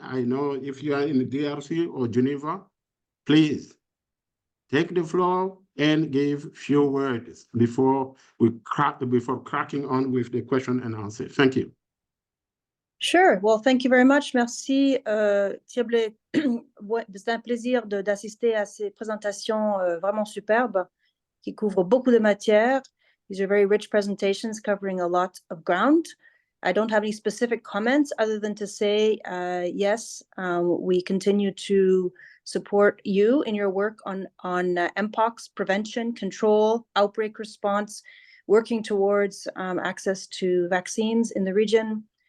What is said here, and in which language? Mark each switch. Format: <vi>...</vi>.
<en>I know if you are in the DRC or Geneva, please take the floor and give few words before cracking on with the question and answer. Thank you. Sure. Well, thank you very much.</en> <fr>Merci, Thierry. C'est un plaisir d'assister à ces présentations vraiment superbes qui couvrent beaucoup de matières.</fr> <en>These are very rich presentations covering a lot of ground. I don't have any specific comments other than to say, yes, we continue to support you in your work on mpox prevention, control, outbreak response, working towards access to vaccines in the region.</en>